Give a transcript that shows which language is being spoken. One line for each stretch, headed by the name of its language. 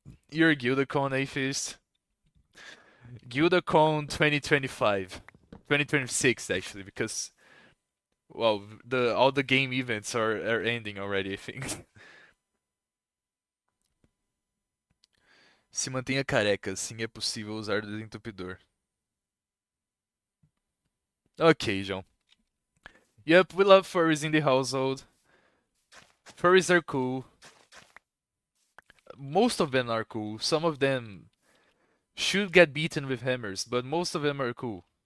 English: You're a GuildaCon atheist. GuildaCon 2025. 2026 actually, because well, the all the game events are ending already, I think.
Portuguese: Se mantenha careca, sim é possível usar desentupidor. Ok, João.
English: Yep, we love furries in the household. Furries are cool. Most of them are cool. Some of them should get beaten with hammers, but most of them are cool.